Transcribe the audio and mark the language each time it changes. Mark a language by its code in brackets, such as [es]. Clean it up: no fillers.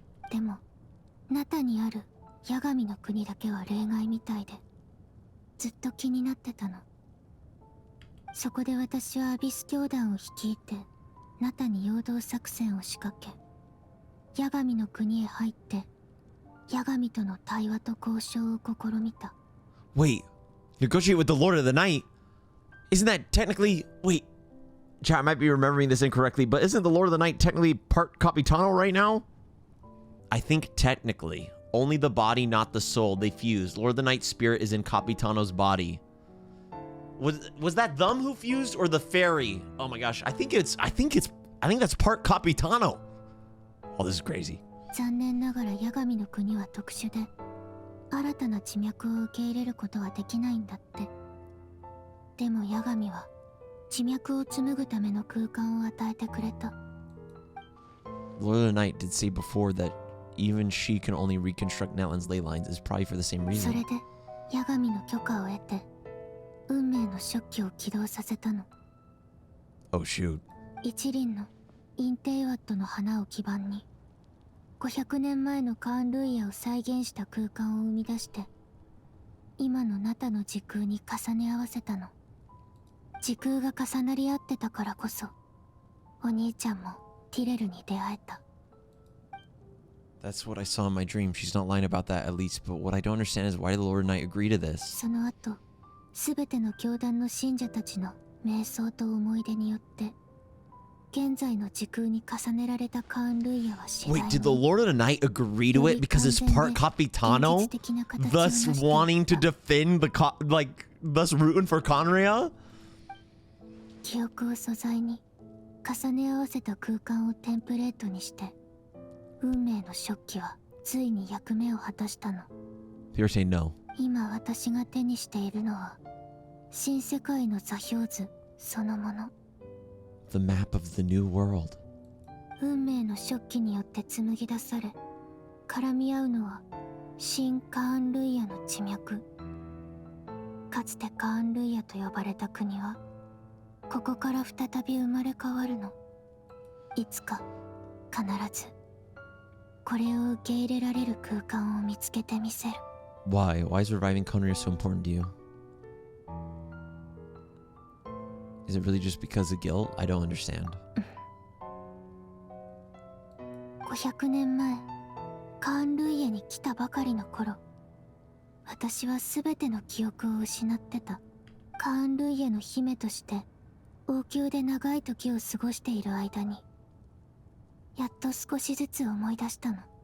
[ja] でもナタにある八神の国だけは例外みたいで、ずっと気になってたの。そこで私はアビス教団を率いてナタに陽動作戦を仕掛け、八神の国へ入って八神との対話と交渉を試みた。 [en] Wait, negotiate with the Lord of the Night? Isn't that technically... Wait, chat, I might be remembering this incorrectly, but isn't the Lord of the Night technically part Capitano right now? I think technically. Only the body, not the soul. They fused. Lord of the Night spirit is in Capitano's body. Was that them who fused or the fairy? Oh my gosh, I think that's part Capitano. Oh, this is crazy. [ja] 残念ながら八神の国は特殊で、新たな地脈を受け入れることはできないんだって。でも八神は地脈を紡ぐための空間を与えてくれた。 [en] Lord of the Night did say before that even she can only reconstruct Nightwind's ley lines is probably for the same [ja] そ [en] reason. [ja] れで八神の許可を得て運命の食器を起動させたの。 [en] Oh shoot. [ja] 一輪のインテイワットの花を基盤に500年前のカーン・ルイヤを再現した空間を生み出して、今のナタの時空に重ね合わせたの。時空が重なり合ってたからこそ、お兄ちゃんもティレルに出会えた。 [en] That's what I saw in my dream. She's not lying about that at least, but what I don't understand is why did the Lord of the Night agree to this? [ja] その後、すべての教団の信者たちの瞑想と思い出によって、現在の時空に重ねられたカーン・ルイヤは次第に [en] Wait, did the Lord of the Night agree to it because it's part Capitano? Thus wanting to defend the thus rooting for Conria? [ja] 記憶を素材に重ね合わせた空間をテンプレートにして、運命の食器はついに役目を果たしたの。 [en] You're saying no. [ja] 今私が手にしているのは新世界の座標図そのもの。 [en] The map of the new world. [ja] 運命の食器によって紡ぎ出され、絡み合うのは新カーン・ルイヤの地脈。かつてカーン・ルイヤと呼ばれた国はここから再び生まれ変わるの。いつか必ずこれを受け入れられる空間を見つけてみせる。 [en] Why? Why is reviving Conria so important to you? Is it really just because of guilt? I don't understand. [ja] 500年前、カーン・ルイヤに来たばかりの頃、私は全ての記憶を失ってた。カーン・ルイヤの姫として王宮で長い時を過ごしている間に、やっと少しずつ思い出したの。